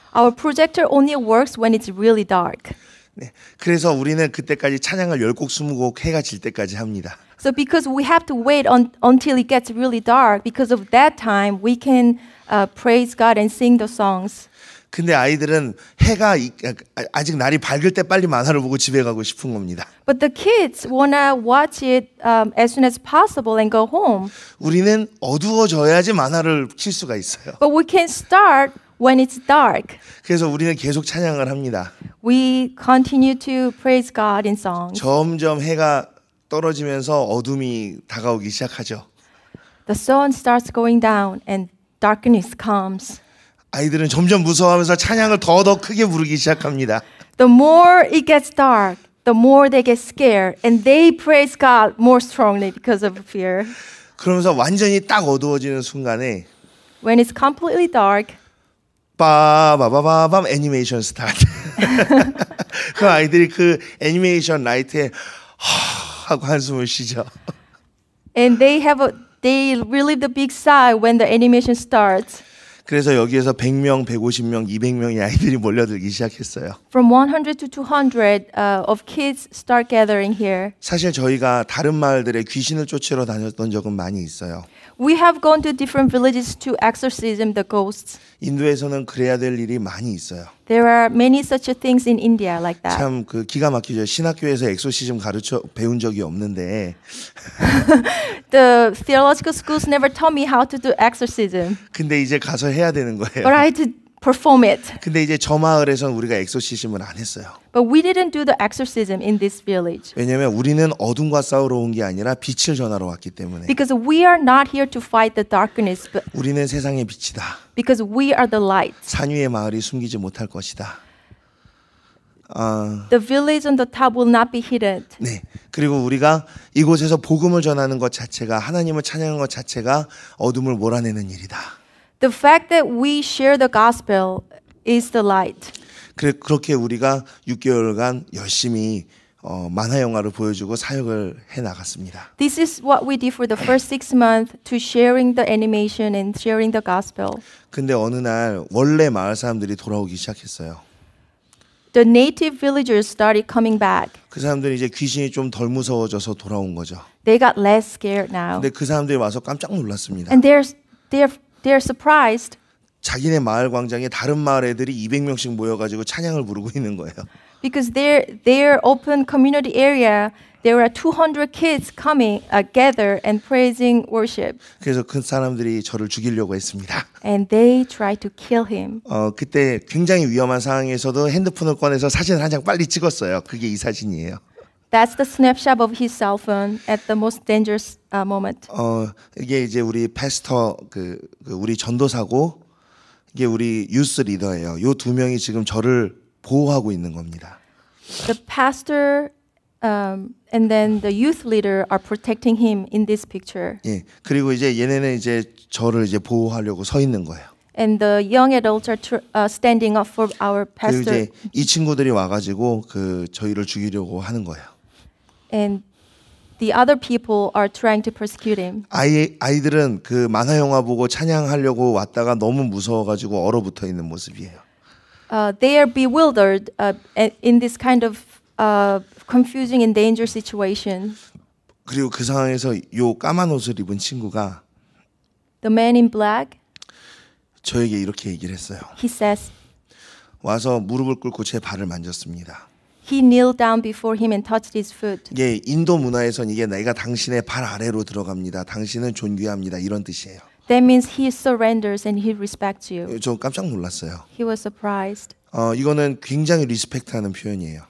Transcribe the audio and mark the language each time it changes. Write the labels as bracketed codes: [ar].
[en] Our projector only works when it's really dark. [ko] 네, 그래서 우리는 그때까지 찬양을 10곡, 20곡 해가 질 때까지 합니다. [en] So because we have to wait until it gets really dark, because of that time, we can praise God and sing the songs. [ko] 근데 아이들은 해가 아직 날이 밝을 때 빨리 만화를 보고 집에 가고 싶은 겁니다. [en] But the kids wanna watch it as soon as possible and go home. [ko] 우리는 어두워져야지 만화를 킬 수가 있어요. [en] But we can start when it's dark. [ko] 그래서 우리는 계속 찬양을 합니다. [en] We continue to praise God in songs. [ko] 점점 해가 떨어지면서 어둠이 다가오기 시작하죠. [en] The sun starts going down and darkness comes. [ko] 아이들은 점점 무서워하면서 찬양을 더 크게 부르기 시작합니다. [en] The more it gets dark, the more they get scared, and they praise God more strongly because of fear. [ko] 그러면서 완전히 딱 어두워지는 순간에 [en] When it's completely dark, [ko] 빠바바바밤 애니메이션 스타트. 그 아이들이 그 애니메이션 라이트에 하고 한숨을 쉬죠. [en] And they relieve the big sigh when the animation starts. [ko] 그래서 여기에서 100명, 150명, 200명의 아이들이 몰려들기 시작했어요. [en] From 100 to 200 of kids start gathering here. [ko] 사실 저희가 다른 마을들에 귀신을 쫓으러 다녔던 적은 많이 있어요. [en] We have gone to different villages to exorcism the ghosts. [ko] 인도에서는 그래야 될 일이 많이 있어요. [en] There are many such things in India like that. [ko] 참 그 기가 막히죠. 신학교에서 엑소시즘 가르쳐 배운 적이 없는데 [en] The theological schools never taught me how to do exorcism, [ko] 근데 이제 가서 해야 되는 거예요. [en] but I had to perform it. [ko] 근데 이제 저 마을에선 우리가 엑소시즘을 안 했어요. [en] But we didn't do the exorcism in this village [ko] 왜냐면 우리는 어둠과 싸우러 온 게 아니라 빛을 전하러 왔기 때문에. [en] because we are not here to fight the darkness, but [ko] 우리는 세상의 빛이다. [en] because we are the light. [ko] 산 위의 마을이 숨기지 못할 것이다. [en] The village on the top will not be hidden. [ko] 네. 그리고 우리가 이곳에서 복음을 전하는 것 자체가 하나님을 찬양하는 것 자체가 어둠을 몰아내는 일이다. [en] The fact that we share the gospel is the light. [ko] 그렇게 우리가 6개월간 열심히 만화 영화를 보여주고 사역을 해 나갔습니다. [en] This is what we did for the first 6 months to sharing the animation and sharing the gospel. [ko] 근데 어느 날 원래 마을 사람들이 돌아오기 시작했어요. [en] The native villagers started coming back. [ko] 그 사람들이 이제 귀신이 좀 덜 무서워져서 돌아온 거죠. [en] They got less scared now. [ko] 근데 그 사람들이 와서 깜짝 놀랐습니다. [en] And they're surprised [ko] 자기네 마을 광장에 다른 마을 애들이 200명씩 모여가지고 찬양을 부르고 있는 거예요. [en] because their open community area there are 200 kids coming gather and praising worship. [ko] 그래서 그 사람들이 저를 죽이려고 했습니다. [en] And they tried to kill him. [ko] 그때 굉장히 위험한 상황에서도 핸드폰을 꺼내서 사진을 한 장 빨리 찍었어요. 그게 이 사진이에요. [en] That's the snapshot of his cell phone at the most dangerous moment. [ko] 이게 이제 우리 패스터 그 우리 전도사고 이게 우리 유스 리더예요. 요 두 명이 지금 저를 보호하고 있는 겁니다. [en] The pastor and then the youth leader are protecting him in this picture. [ko] 예. 그리고 이제 얘네는 이제 저를 이제 보호하려고 서 있는 거예요. [en] And the young adults are standing up for our [ko] 그리고 [en] pastor. [ko] 이제 이 친구들이 와가지고 그 저희를 죽이려고 하는 거예요. [en] And the other people are trying to persecute him. [ko] 아이들은 그 만화 영화 보고 찬양하려고 왔다가 너무 무서워가지고 얼어붙어 있는 모습이에요. [en] They are bewildered in this kind of confusing and dangerous situation. [ko] 그리고 그 상황에서 요 까만 옷을 입은 친구가 [en] The man in black, [ko] 저에게 이렇게 얘기를 했어요. [en] he says, [ko] 와서 무릎을 꿇고 제 발을 만졌습니다. [en] he kneeled down before him and touched his foot. [ko] 이게 인도 문화에선 이게 내가 당신의 발 아래로 들어갑니다. 당신은 존귀합니다. 이런 뜻이에요. [en] That means he surrenders and he respects you. [ko] 저 깜짝 놀랐어요. [en] He was surprised. [ko] 이거는 굉장히 리스펙트하는 표현이에요.